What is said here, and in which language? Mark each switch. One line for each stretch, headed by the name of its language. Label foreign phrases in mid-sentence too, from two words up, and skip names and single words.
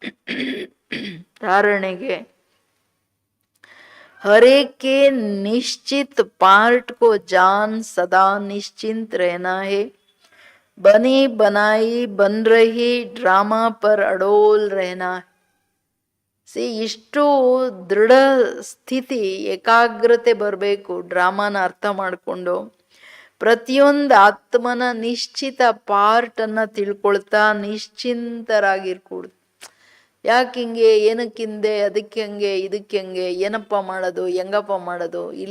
Hindi: धारणೆಗೆ हर एक के निश्चित पार्ट को जान सदा निश्चिंत रहना है. बनी बनाई बन रही ड्रामा पर अडोल रहना है.
Kannada: ಇಷ್ಟು ದೃಢ ಸ್ಥಿತಿ, ಏಕಾಗ್ರತೆ ಬರಬೇಕು ಡ್ರಾಮಾನ ಅರ್ಥ ಮಾಡಿಕೊಂಡು. ಪ್ರತಿಯೊಂದು ಆತ್ಮನ ನಿಶ್ಚಿತ ಪಾರ್ಟನ್ನು ತಿಳ್ಕೊಳ್ತಾ ನಿಶ್ಚಿಂತರಾಗಿರ್ಕೂಡ್ದು. ಯಾಕೆ ಹಿಂಗೆ, ಏನಕ್ಕಿಂದೆ, ಅದಕ್ಕೆ ಹಂಗೆ, ಇದಕ್ಕೆ ಹಂಗೆ, ಏನಪ್ಪ ಮಾಡೋದು, ಹೆಂಗಪ್ಪ ಮಾಡೋದು ಇಲ್ಲ.